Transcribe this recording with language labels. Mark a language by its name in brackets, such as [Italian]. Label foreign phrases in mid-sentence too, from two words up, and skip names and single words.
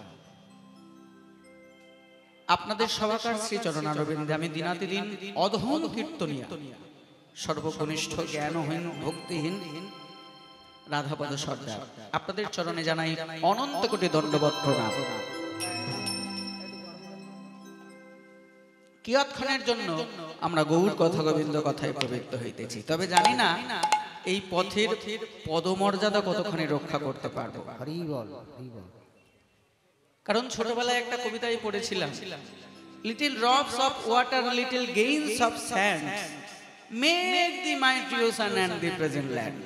[Bangla] আপনাদের সবাকার শ্রী চরণারবিন্দে আমি দীনাতিদীন অধম কীর্তনিয়া সর্বকনিষ্ঠ জ্ঞানহীন ভক্তিহীন রাধাপদ সরদার আপনাদের চরণে জানাই অনন্ত কোটি দণ্ডবৎ প্রণাম। কিয়ৎক্ষণের জন্য আমরা গৌর কথা গোবিন্দ কথায় প্রবৃত্ত হইতেছি, তবে জানি না এই পথের পদমর্যাদা কতখানি রক্ষা করতে পারবো। হরি বোল হরি বোল। কারণ ছোটবেলায় একটা কবিতায় পড়েছিলাম, [English] little drops of water little gains of sand make the mighty ocean and the present land.